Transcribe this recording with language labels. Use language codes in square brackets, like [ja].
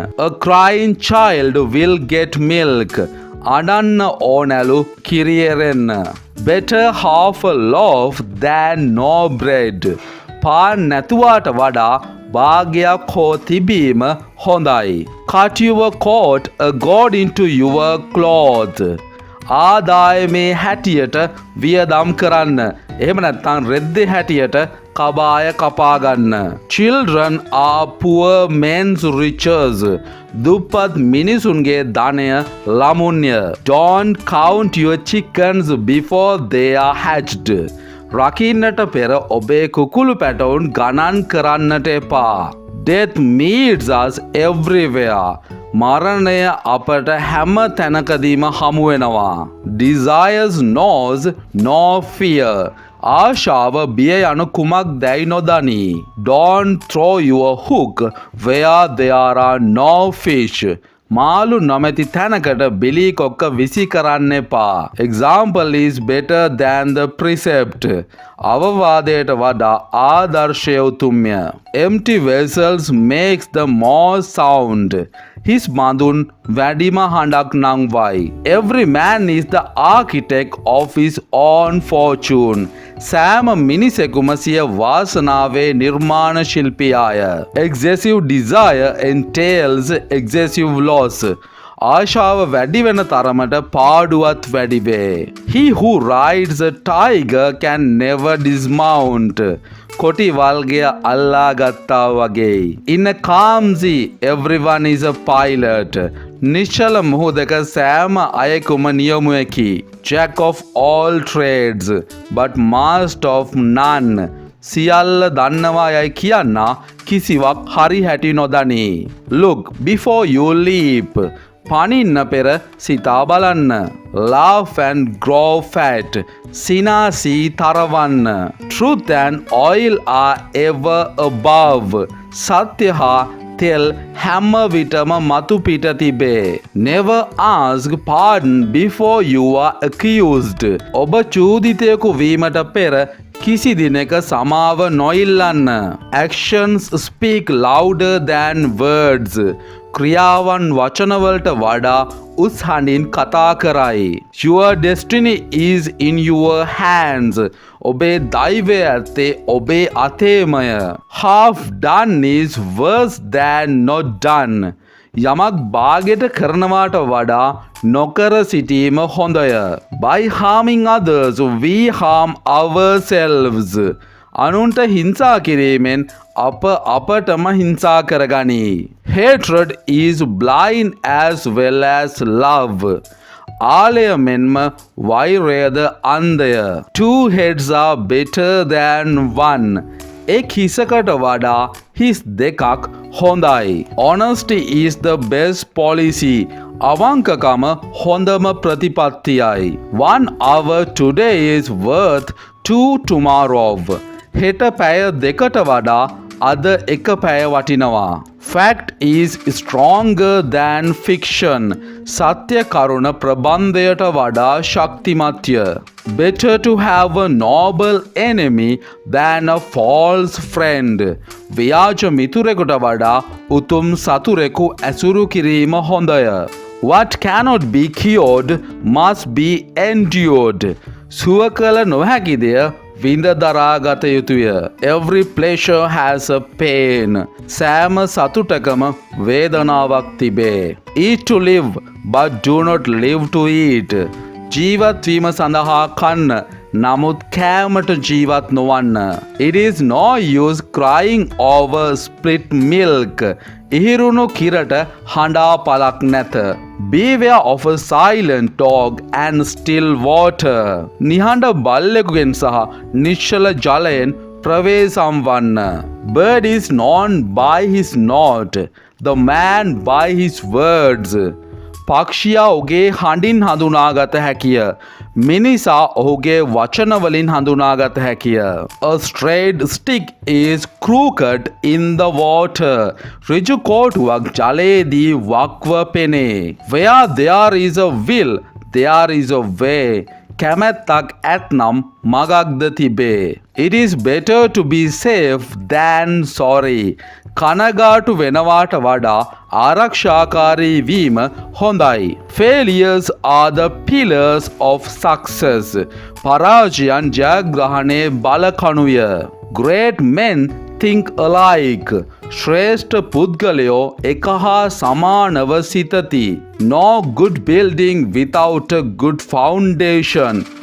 [en] A crying child will get milk. [si] අඩන්න ඕනැලු කිරියරෙන්න. [en] Better half a loaf than no bread. [si] පාන් නැතුවාට වඩා භාගයක් හෝ තිබීම හොඳයි. [en] Cut your coat according to your cloth. [si] ආදායමේ හැටියට වියදම් කරන්න. එහෙම නැත්නම් රෙද්දේ හැටියට කබාය කපාගන්න. [en] Children are poor men's riches. [si] දුප්පත් මිනිසුන්ගේ ධනය ළමුන්ය. [en] Don't count your chickens before they are hatched. [si] රකින්නට පෙර ඔබේ කුකුළු පැටවුන් ගණන් කරන්නට එපා. [en] Death meets us everywhere. [si] මරණය අපට හැම තැනකදීම හමු වෙනවා. [en] Desires knows no fear. [si] ආශාව බිය යනු කුමක්දැයි නොදනී. [en] Don't throw your hook where there are no fish. [si] මාළු නොමැති තැනකට බිලී කොක්ක විසි කරන්න එපා. [en] Example is better than the precept. [si] අවවාදයට වඩා ආදර්ශය උතුම්ය. [en] Empty vessels makes the more sound. [si] හිස් බඳුන් වැඩිම හඬක් නංවයි. [en] Every man is the architect of his own fortune. [si] සෑම මිනිසෙකුම සිය වාසනාවේ නිර්මාණ ශිල්පියාය. [en] Excessive desire entails excessive loss. [si] ආශාව වැඩි වෙන තරමට පාඩුවත් වැඩි වේ. [en] He who rides a tiger can never dismount. [si] කොටි වල්ගය අල්ලා ගත්තා වගේ. [en] In a calm sea, everyone is a pilot. [si] නිශ්චල මුහුදක සෑම අයෙකුම නියමුවෙකි. [en] Jack of all trades, but master of none. [si] සියල්ල දන්නවා යයි කියන්නා කිසිවක් හරි හැටි නොදනී. [en] Look before you leap. [si] පනින්න පෙර සිතා බලන්න. [en] Laugh and grow fat. [si] සිනාසී තරවන්න. [en] Truth and oil are ever above. [si] සත්‍ය හා තෙල් හැම විටම මතු පිට තිබේ. [en] Never ask pardon before you are accused. [si] ඔබ චූදිතයෙකු වීමට පෙර කිසි දිනක සමාව නොඉල්ලන්න. [en] Actions speak louder than words. [si] ක්‍රියාවන් වචනවලට වඩා උස් හඬින් කතා කරයි. [en] Your destiny is in your hands. [si] ඔබේ දෛවය ඇත්තේ ඔබේ අතේමය. [en] Half done is worse than not done. [si] යමක් භාගයට කරනවාට වඩා නොකර සිටීම හොඳය. [en] By harming others we harm ourselves. [si] අනුන්ට හිංසා කිරීමෙන් අප අපටම හිංසා කරගනී. [en] Hatred is blind as well as love. [si] ආලය මෙන්ම වෛරයද අන්ධය. [en] Two heads are better than one. [si] එක් හිසකට වඩා හිස් දෙකක් හොඳයි. [en] Honesty is the best policy. [si] අවංකකම හොඳම ප්‍රතිපත්තියයි. [en] 1 hour today is worth 2 tomorrow. [si] හෙට පැය දෙකට වඩා අද එක පැය වටිනවා. [en] Fact is stronger than fiction. [si] සත්‍ය කරුණ ප්‍රබන්ධයට වඩා ශක්තිමත්ය. [en] Better to have a noble enemy than a false friend. [si] ව්‍යාජ මිතුරෙකුට වඩා උතුම් සතුරෙකු ඇසුරු කිරීම හොඳය. [en] What cannot be cured must be endured. [si] සුව කළ නොහැකි දෙය විඳ දරාගත යුතුය. [en] Every pleasure has a pain. [si] සෑම සතුටකම වේදනාවක් තිබේ. [en] Eat to live, but do not live to eat. [si] ජීවත් වීම සඳහා කන්න, නමුත් කෑමට ජීවත් නොවන්න. [en] It is no use crying over spilt milk. [si] ඉහිරුණු කිරට හඬා පළක් නැත. [en] Beware of a silent dog and still water. [si] නිහඬ බල්ලෙකුගෙන් සහ නිශ්චල ජලයෙන් ප්‍රවේශම් වන්න. [en] Bird is known by his note, the man by his words. [si] පක්ෂියා ඔහුගේ හඬින් හඳුනාගත හැකිය. මිනිසා ඔහුගේ වචනවලින් හඳුනාගත හැකිය. [en] A straight stick is crooked in the water. [si] ඍජු කෝටුවක් ජලයේදී වක්ව පෙනේ. [en] Where there is a will, there is a way. [si] කැමැත්තක් ඇත්නම් මගක්ද තිබේ. [en] It is better to be safe than sorry. [si] කනගාටු වෙනවාට වඩා ආරක්ෂාකාරී වීම හොඳයි. [en] Failures are the pillars of success. [si] පරාජයන් ජයග්‍රහණයේ බලකණුය. [en] Great men think alike. [si] ශ්‍රේෂ්ඨ පුද්ගලයෝ එක හා සමානව සිතති. [en] No good building without a good foundation.